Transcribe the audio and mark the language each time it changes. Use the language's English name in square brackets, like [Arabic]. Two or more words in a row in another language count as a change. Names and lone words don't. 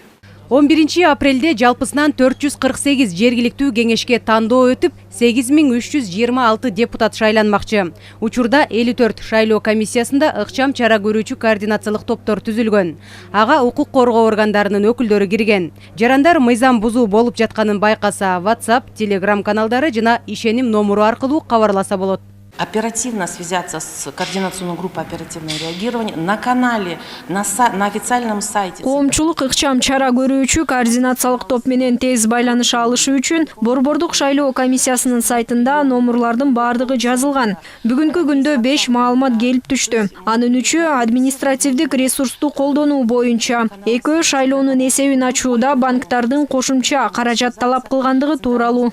[Kyrgyz] 11 апрелде жалпысынан 448 жергиликтүү кеңешке тандоо өтүп, 8326 депутат шайланмакчы. Учурда 54 шайлоо комиссиясында ыкчам чара көрүүчү координациялык топтор түзүлгөн. Ага укук коргоо органдарынын өкүлдөрү кирген. Жарандар мыйзам бузуу болуп жатканын байкаса, WhatsApp, Telegram каналдары жана ишеним номуру аркылуу кабарласа болот. [Russian] Оперативно связаться с координационной группой оперативного реагирования на канале, на официальном сайте. [Kyrgyz] Коомчулук ыкчам чара көрүүчү координациялык топ менен тез байланыша алышы үчүн борбордук шайлоо комиссиясынын сайтында номурлардын бардыгы жазылган. Бүгүнкү күндө 5 маалымат келип түштү. Анын 3-ü административдик ресурсту колдонуу боюнча, 2-ü шайлоонун эсебин ачууда банктардын кошумча каражат талап кылгандыгы тууралуу.